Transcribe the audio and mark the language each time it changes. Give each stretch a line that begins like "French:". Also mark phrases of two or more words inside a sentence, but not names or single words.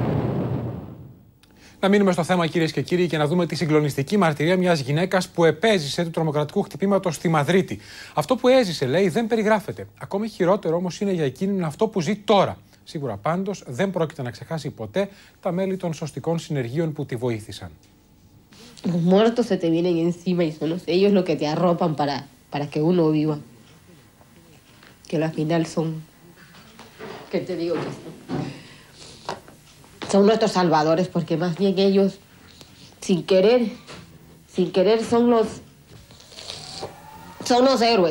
Greek: Να μείνουμε στο θέμα, κυρίες και κύριοι, και να δούμε τη συγκλονιστική μαρτυρία μιας γυναίκας που επέζησε του τρομοκρατικού χτυπήματος στη Μαδρίτη. Αυτό που έζησε, λέει, δεν περιγράφεται. Ακόμη χειρότερο όμως είναι για εκείνη αυτό που ζει τώρα. Σίγουρα πάντως δεν πρόκειται να ξεχάσει ποτέ τα μέλη των σωστικών συνεργείων που τη βοήθησαν.
Spanish: Los muertos se te vienen encima y son ellos los que te arropan para que uno viva. que la final son, ¿qué te digo? Son nuestros salvadores, porque más bien ellos, sin querer son los héroes.